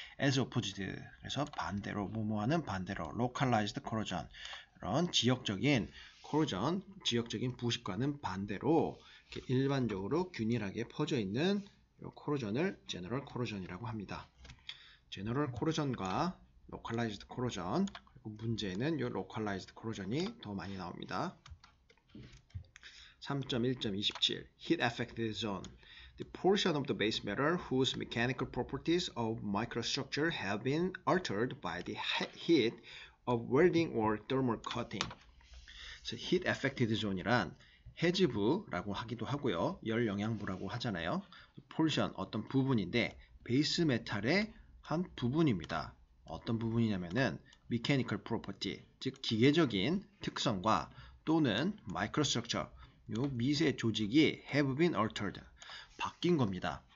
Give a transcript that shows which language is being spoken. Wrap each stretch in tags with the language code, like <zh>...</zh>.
<en>as opposed</en> <ko>그래서 반대로 뭐뭐하는 반대로 localized corrosion 이런 지역적인 corrosion 지역적인 부식과는 반대로 이렇게 일반적으로 균일하게 퍼져 있는 이 corrosion을 general corrosion이라고 합니다. general corrosion과 localized corrosion 문제는 이 localized corrosion이 더 많이 나옵니다.</ko> <en>3.1.27 Heat affected zone The portion of the base metal whose mechanical properties of microstructure have been altered by the heat of welding or thermal cutting.</en> <ko>So heat affected zone이란 해지부라고 하기도 하고요. 열 영향부라고 하잖아요. portion 어떤 부분인데 베이스 메탈의 한 부분입니다. 어떤 부분이냐면은 mechanical property, 즉 기계적인 특성과 또는 microstructure, 요 미세 조직이</ko> <en>have been altered,</en> <ko>바뀐 겁니다.</ko>